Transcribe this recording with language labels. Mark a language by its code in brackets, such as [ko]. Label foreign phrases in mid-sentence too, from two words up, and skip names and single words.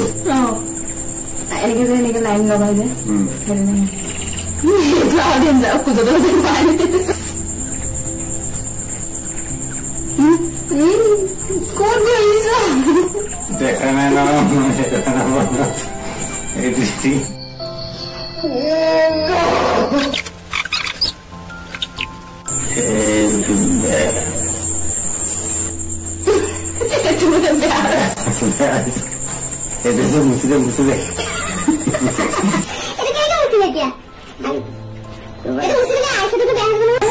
[as] এনেকে লাইন লগাই যে ক'ত গৈছ দেখা নাই ন এই দৃষ্টি [id] itu musuh itu kayaknya musuhnya dia itu musuhnya Aisyah itu beres dulu